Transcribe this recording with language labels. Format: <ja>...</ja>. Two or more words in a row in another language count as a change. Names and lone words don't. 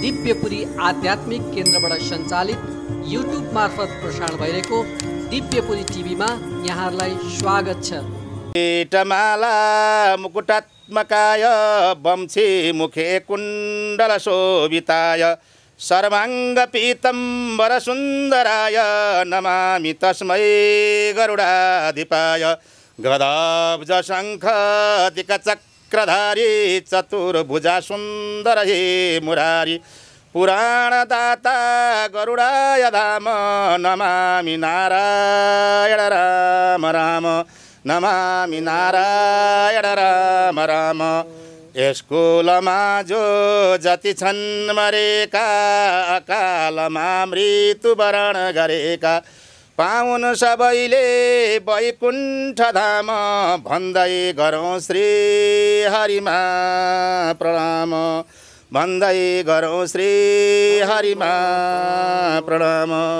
<ne>दिव्यपुरी आध्यात्मिक केन्द्रबाट सञ्चालित युट्युब मार्फत प्रसारण भइरहेको दिव्यपुरी टिभीमा यहाँहरूलाई स्वागत छ।</ne> <sa>टमाला मुकुटात्मकाय वंशी मुखे कुण्डल शोभिताय सर्वाङ्ग पीतम्बर सुन्दराय नमामि तस्मै गरुडाधिपाय गदाब्ज शङ्ख दिक्चक्रधारी चतुर्भुजा सुन्दर हे मुरारी पुराणदाता गरुडाय धाम नमामि नारायण राम राम नमामि नारायण राम राम।</sa> <ne>यसकुलमा जो जति छन् मरेका अकालमा मृत्युवरण गरेका पाउन सबैले वैकुण्ठ धाम भन्दै गरौँ श्री हरिमा प्रणाम भन्दै गरौँ श्री हरिमा प्रणाम।</ne>